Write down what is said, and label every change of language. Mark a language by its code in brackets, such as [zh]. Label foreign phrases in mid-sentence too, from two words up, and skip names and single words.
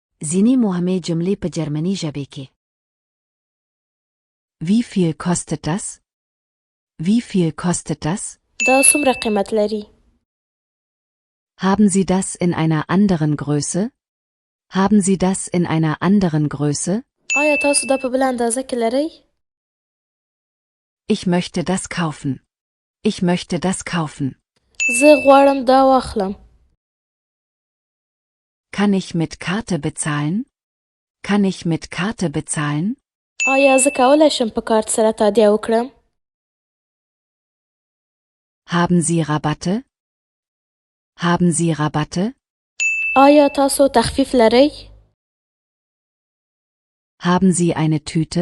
[ps] ځینې مهمې جملې په جرمني ژبې کې. [de] Wie viel kostet das? Wie viel kostet das? [ps] دا څومره قیمت لري؟ [de] Haben Sie das in einer anderen Größe? Haben Sie das in einer anderen Größe? [ps] آیا تاسو دا په بل اندازه کې لرئ؟ [de] Ich möchte das kaufen. Ich möchte das kaufen. [ps] زه غواړم دا واخلم. [de] Kann ich mit Karte bezahlen? Kann ich mit Karte bezahlen? [ps] آیا زه کولی شم په کارت سره تادیه وکړم؟ [de] Haben Sie Rabatte? Haben Sie Rabatte? [ps] آیا تاسو تخفیف لرئ؟ [de] Haben Sie eine Tüte?